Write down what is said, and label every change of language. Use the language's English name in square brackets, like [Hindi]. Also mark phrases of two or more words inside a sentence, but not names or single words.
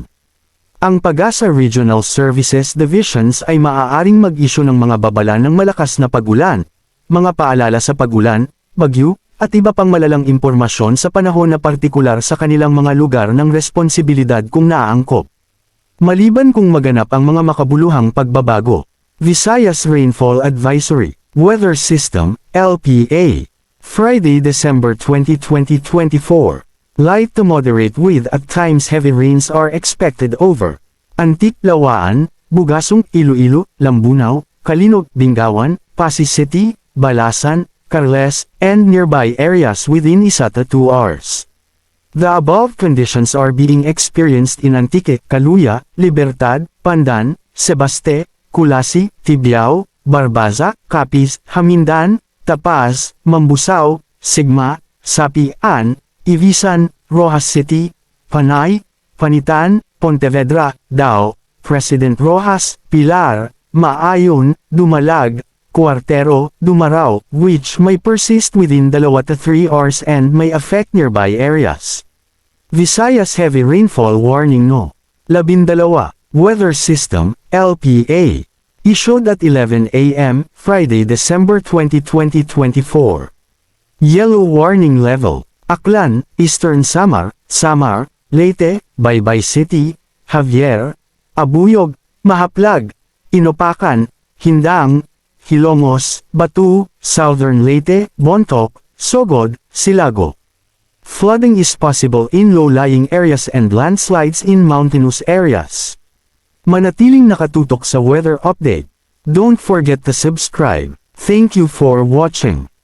[Filipino] Ang Pag-asa Regional Services Divisions ay maaaring mag-issue ng mga babala ng malakas na pag-ulan, mga paalala sa pag-ulan, bagyo, at iba pang malalang impormasyon sa panahon na partikular sa kanilang mga lugar ng responsibilidad kung naaangkop. Maliban kung maganap ang mga makabuluhang pagbabago. [English] Visayas Rainfall Advisory, Weather System, LPA. Friday, December 20, 2024. Light to moderate with at times heavy rains are expected over Antique, Lawaan, Bugasong, Iloilo, Lambunaw, Kalinog, Bingawan, Pasig City, Balasan, Carles, and nearby areas within 1 to 2 hours. The above conditions are being experienced in Antique, Caluya, Libertad, Pandan, Sebaste, Kulasi, Tibiao, Barbaza, Capiz, Hamindan, Tapaz, Mambusaw, Sigma, Sapian, Ibisan, Rojas City, Panay, Panitan, Pontevedra, Dao, President Rojas, Pilar, Maayon, Dumalag, Cuartero, Dumaraw, which may persist within 2 to 3 hours and may affect nearby areas. Visayas Heavy Rainfall Warning No. 12. Weather System, LPA. Issued at 11 a.m., Friday, December 20, 2024. Yellow Warning Level. Aklan, Eastern Samar, Samar, Leyte, Baybay City, Javier, Abuyog, Mahaplag, Inopacan, Hindang, Hilongos, Batu, Southern Leyte, Bontoc, Sogod, Silago. Flooding is possible in low-lying areas and landslides in mountainous areas. [Filipino] Manatiling nakatutok sa [English] weather update. Don't forget to subscribe. Thank you for watching.